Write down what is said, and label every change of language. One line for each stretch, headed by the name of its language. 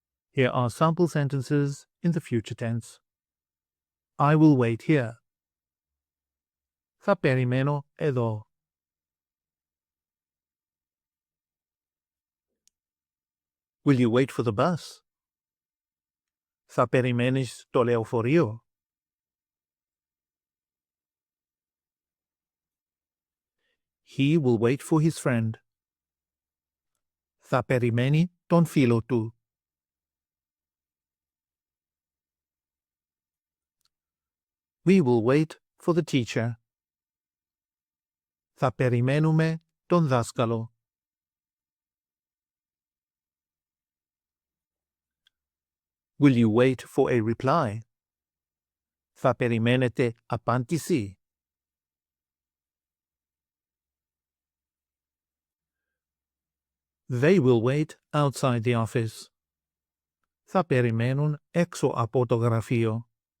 English: Here are sample sentences in the future tense. I will wait here.
Greek: Θα περιμένω εδώ.
English: Will you wait for the bus?
Greek: Θα περιμένεις το λεωφορείο?
English: He will wait for his friend.
Greek: Θα περιμένει τον φίλο του.
English: We will wait for the teacher.
Greek: Θα περιμένουμε τον δάσκαλο.
English: Will you wait for a reply?
Greek: Θα περιμένετε απάντηση.
English: They will wait outside the office.
Greek: Θα περιμένουν έξω από το γραφείο.